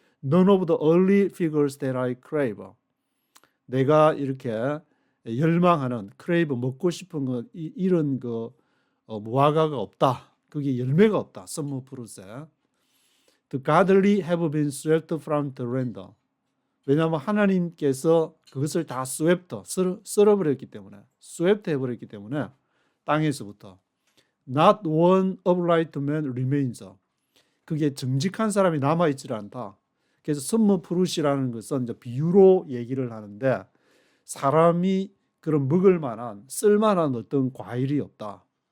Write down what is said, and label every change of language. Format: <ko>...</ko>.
<en>None of the early figures that I crave.</en> <ko>내가 이렇게 열망하는 crave 먹고 싶은 거 이런 그 무화과가 없다. 그게 열매가 없다. 썸머 프루트에.</ko> <en>The godly have been swept from the land.</en> <ko>왜냐하면 하나님께서 그것을 다 썰어버렸기 때문에 swept 해버렸기 때문에 땅에서부터</ko> <en>not one upright man remains.</en> <ko>그게 정직한 사람이 남아있지 않다. 그래서 썸머 프루트라는 것은 이제 비유로 얘기를 하는데 사람이 그런 먹을 만한 쓸만한 어떤 과일이 없다.</ko>